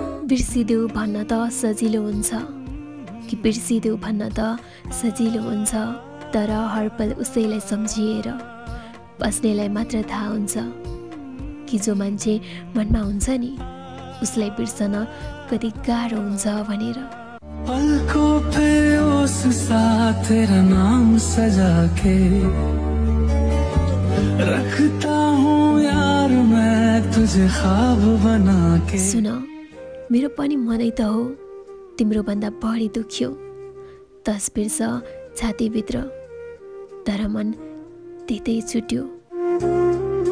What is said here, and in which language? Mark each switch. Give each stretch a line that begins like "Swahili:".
Nepali: बिर्सिदेऊ भन्न त सजिलो हुन्छ, कि बिर्सिदेऊ भन्न त सजिलो हुन्छ, तर हर पल उसैलाई सम्झिएर बस्नेलाई मात्र थाहा हुन्छ कि जो मान्छे मनमा हुन्छ नि उसलाई बिर्सन कति गाह्रो हुन्छ भनेर।
Hindi: पलकों पे उस साथ तेरा नाम सजा के रखता हूँ यार मैं तुझे ख्वाब बना के।
Nepali: सुन, मेरो पनि मनै त हो तिम्रो भन्दा बढी दुख्यो, तस्बिर छ छातीभित्र तर मन त्यतै छुट्यो।